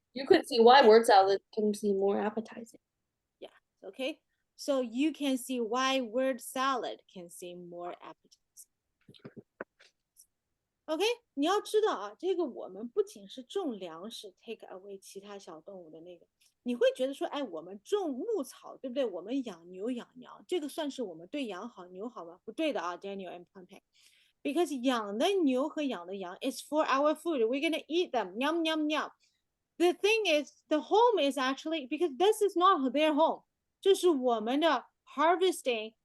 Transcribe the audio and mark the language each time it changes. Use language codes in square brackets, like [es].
[en] You could see why word salad can seem more appetizing. Yeah. Okay. So you can see why word salad can seem more appetizing. [zh] OK，你要知道啊，这个我们不仅是种粮食 [en] take away [zh] 其他小动物的那个，你会觉得说，哎，我们种牧草，对不对？我们养牛养羊，这个算是我们对羊好牛好吗？不对的啊，Daniel and Peng， [en] because [zh] 养的牛和养的羊 [en] is for our food. We're gonna eat them. Yum yum yum. The thing is, the home is actually because this is not their home. [zh] 这是我们的 harvesting.